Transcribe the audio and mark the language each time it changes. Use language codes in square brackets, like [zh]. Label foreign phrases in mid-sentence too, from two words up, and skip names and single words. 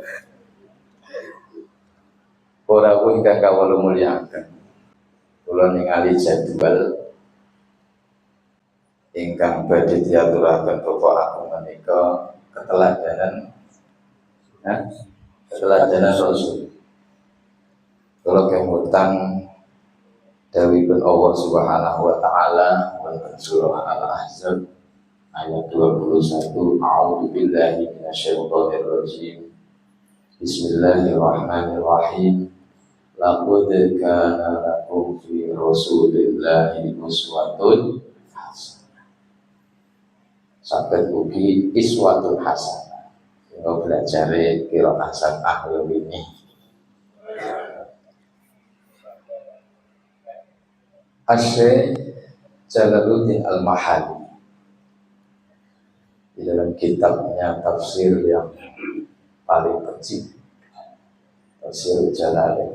[jv] Para ingkang kawula mulyakaken, kula ningali jadwal ingkang badhe diaturaken Bapak Agung menika keteladanan Rasul. Kula kemutan dawuhipun Allah [ar] سبحانه وتعالى [jv] wonten surah Al-Ahzab ayat 21, [ar] أعوذ بالله من الشيطان الرجيم. بسم الله الرحمن الرحيم. لقد كان لكم في رسول الله أسوة حسنة. [jv] Sampai ugi [ar] إسوة حسنة. [id] Kita belajar [ar] قراءة سبعة [id] ini. Asy-Syaikh Jalaluddin Al-Mahali di dalam kitabnya tafsir yang paling kecil, Tafsir Jalalain.